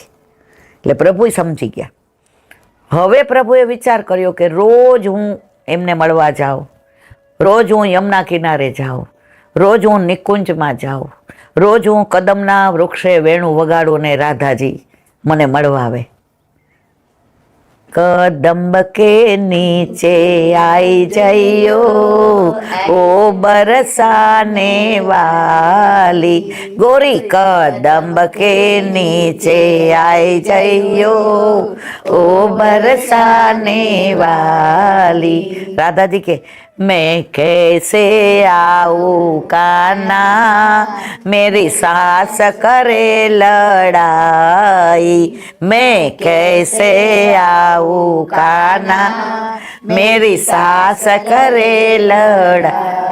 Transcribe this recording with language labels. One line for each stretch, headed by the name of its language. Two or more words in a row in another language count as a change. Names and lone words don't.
Gujarati: એટલે પ્રભુ સમજી ગયા. હવે પ્રભુએ વિચાર કર્યો કે રોજ હું એમને મળવા જાઉં, રોજ હું યમુના કિનારે જાઉં, રોજ હું નિકુંજમાં જાઉં, રોજ હું કદમના વૃક્ષે વેણું વગાડું ને રાધાજી મને મળવા આવે.
Hindi: कदम्ब के नीचे आई जाइयो ओ बरसाने वाली, गोरी कदम्ब के नीचे आई जाइयो ओ बरसाने वाली. राधा जी के मैं कैसे आऊँ काना, मेरी सास करे लड़ाई, मैं कैसे आऊँ काना, मेरी सास करे लड़ाई.